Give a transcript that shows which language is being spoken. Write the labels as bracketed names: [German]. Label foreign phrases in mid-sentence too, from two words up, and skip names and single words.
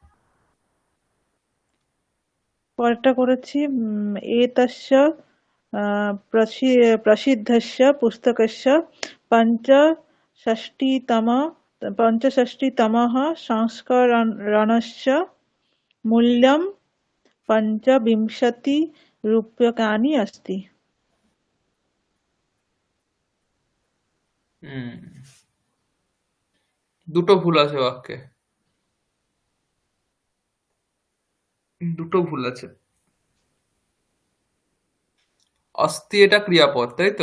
[Bangla] পরেরটা করেছি [Sanskrit] এতস্য প্রসিদ্ধস্য পুস্তকস্য পঞ্চষষ্টিতম পঞ্চষষ্টিতমः সংস্করণस्य মূল্যं पञ्चविंशतिरूप्यकाणि अस्ति। [Bangla] হুম, দুটো ভুল আছে বাক্যে, দুটো ভুল আছে। অস্তি এটা ক্রিয়াপদ, তাই তো?